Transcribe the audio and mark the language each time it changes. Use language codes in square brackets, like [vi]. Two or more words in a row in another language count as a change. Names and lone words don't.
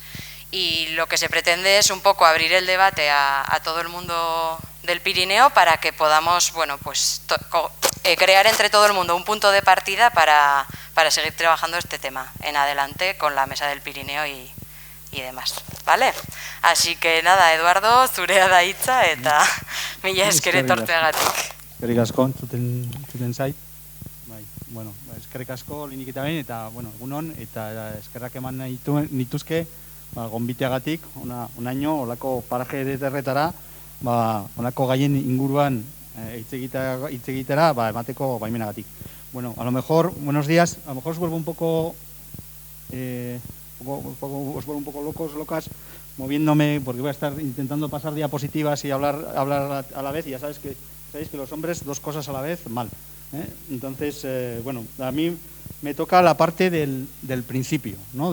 [es] Y lo que se pretende es un poco abrir el debate a todo el mundo del Pirineo para que podamos, bueno, pues crear entre todo el mundo un punto de partida para seguir trabajando este tema en adelante con la Mesa del Pirineo y demás, ¿vale? Así que nada, Eduardo, [eu] zurea da hitza eta mila esker etortzeagatik. Eskerrik asko, entzuten zait. [es] Bai, bueno, [eu] eskerrik asko linik eta behin, eta, bueno, egunon, eta eskerrak eman nituzke, gonbiteagatik, onaino, olako paraje ederretara, olako gaien inguruan hitz egitera, emateko baimenagatik. [es] Bueno, a lo mejor, buenos días, a lo mejor os vuelvo un poco locas, moviéndome, porque voy a estar intentando pasar diapositivas y hablar a la vez, y ya sabéis que los hombres 2 cosas a la vez, mal. Entonces, bueno, a mí me toca la parte del principio, ¿no?